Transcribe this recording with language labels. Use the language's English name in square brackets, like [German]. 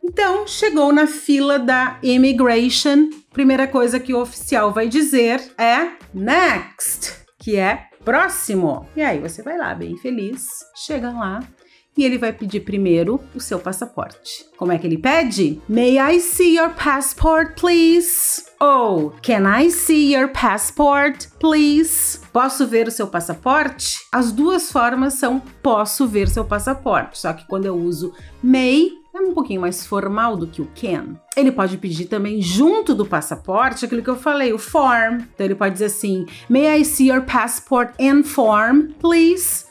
[Portuguese] Então, chegou na fila da immigration, primeira coisa que o oficial vai dizer é next, que é próximo. E aí você vai lá bem feliz, chega lá, e ele vai pedir primeiro o seu passaporte. Como é que ele pede? [English] May I see your passport, please? Ou can I see your passport, please? [Portuguese] Posso ver o seu passaporte? As duas formas são posso ver seu passaporte, só que quando eu uso may, é um pouquinho mais formal do que o can. Ele pode pedir também junto do passaporte aquilo que eu falei, o form. Então ele pode dizer assim, [English] may I see your passport and form, please?